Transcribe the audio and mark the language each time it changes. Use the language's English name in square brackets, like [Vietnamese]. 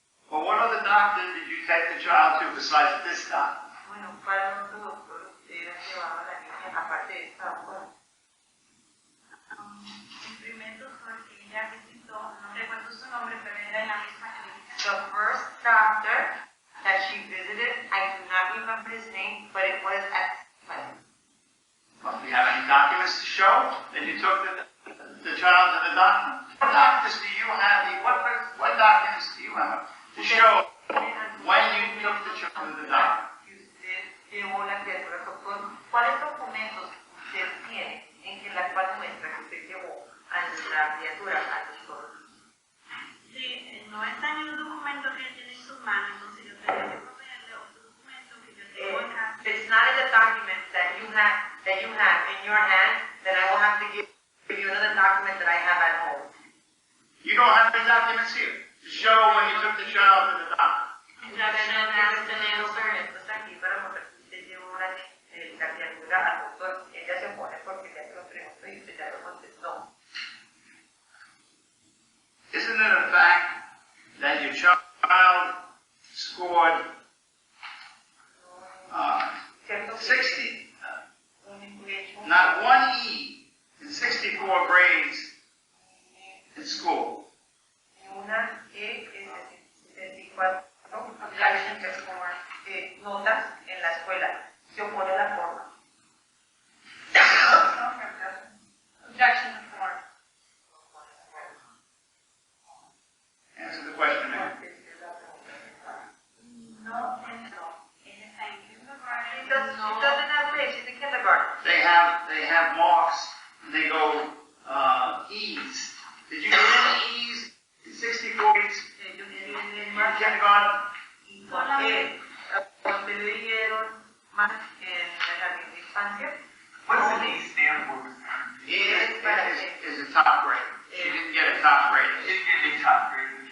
[English] Well, what other doctor did you take the child to besides this doctor? [Spanish] Bueno, ¿cuál otro doctor era llevaba a la niña aparte de esta doctora? El primer doctor que ella visitó, no recuerdo su nombre, pero era en la misma clínica. [English] The first doctor that she visited, I do not remember his name, but it was at clinic. Well, do you have any documents to show that you took the child to the doctor? What documents do you have? What documents do you have to show when you took the child to the doctor? [Spanish] Que usted llevó la criatura al doctor. ¿Cuáles documentos usted tiene en la cual muestra que usted llevó a la criatura al doctor? Sí, no está en el documento que ella tiene en sus manos, entonces yo tengo que proveerle otro documento que yo tengo en casa. [English] If it's not in the document that you have in your hand, then I will have to give you another document that I have at home. You don't have any documents here to show when you took the child to the doctor. Objection as to the answer. [Spanish] Entonces aquí para mostrar que usted llevó la criatura al doctor, ella se opone porque ya se lo preguntó y usted ya lo contestó. [English] Isn't it a fact that your child scored 60, not one E in 64 grades in school? [Spanish] Una E es 74 notas en la escuela. Se opone a la forma. [English] Objection to form. Answer the question, ma'am. [Spanish] No, no. Ella está en kindergarten. [English] She doesn't have grades. She's in kindergarten. They have marks. And they go E's. Did you get any E's in 64 grades in kindergarten? [Spanish] Porque le dieron más en el jardín de infancia. [English] What does the E stand for? E is a top grade. She didn't get a top grade. She didn't get a top grade.